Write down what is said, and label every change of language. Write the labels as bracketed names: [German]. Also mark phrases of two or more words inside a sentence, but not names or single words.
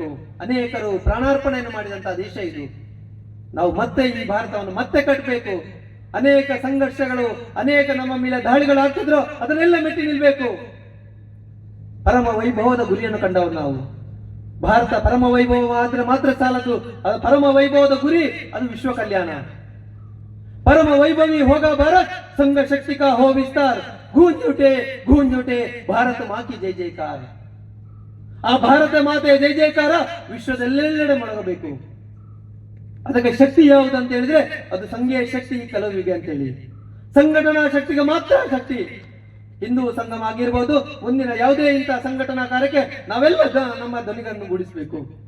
[Kannada] ಅನೇಕರು ಪ್ರಾಣಾರ್ಪಣೆಯನ್ನು ಮಾಡಿದಂತಹ ದೇಶ ಇದು. ನಾವು ಮತ್ತೆ ಈ ಭಾರತವನ್ನು ಮತ್ತೆ ಕಟ್ಟಬೇಕು. ಅನೇಕ ಸಂಘರ್ಷಗಳು, ಅನೇಕ ನಮ್ಮ ಮೇಲೆ ದಾಳಿಗಳು ಆಗ್ತಿದ್ರು, ಅದನ್ನೆಲ್ಲ ಮೆಟ್ಟಿ ನಿಲ್ಬೇಕು. ಪರಮ ವೈಭವದ ಗುರಿಯನ್ನು ಕಂಡವರು ನಾವು. ಭಾರತ ಪರಮ ವೈಭವ ಆದ್ರೆ ಮಾತ್ರ ಸಾಲದು. ಅದು ಪರಮ ವೈಭವದ ಗುರಿ, ಅದು ವಿಶ್ವ ಕಲ್ಯಾಣ. [Hindi] परम वैभवी होगा भारत, संघ शक्ति का हो विस्तार, गूंज उठे भारत माँ की जय जयकार. [Kannada] ಆ ಭಾರತ ಮಾತೆ ಜಯ ಜಯಕಾರ ವಿಶ್ವದೆಲ್ಲೆಲ್ಲೆಡೆ ಮೊಳಗಬೇಕು. ಅದಕ್ಕೆ ಶಕ್ತಿ ಯಾವುದು ಅಂತ ಹೇಳಿದ್ರೆ ಅದು ಸಂಘೀಯ ಶಕ್ತಿ, ಕಲವಿಗೆ ಅಂತ ಹೇಳಿ ಸಂಘಟನಾ ಶಕ್ತಿಗೆ ಮಾತ್ರ ಶಕ್ತಿ. ಹಿಂದೂ ಸಂಗಮ ಆಗಿರ್ಬೋದು, ಮುಂದಿನ ಯಾವುದೇ ಇಂತಹ ಸಂಘಟನಾ ಕಾರ್ಯಕ್ಕೆ ನಾವೆಲ್ಲ ನಮ್ಮ ಧ್ವನಿಗಳನ್ನು ಗೂಡಿಸಬೇಕು.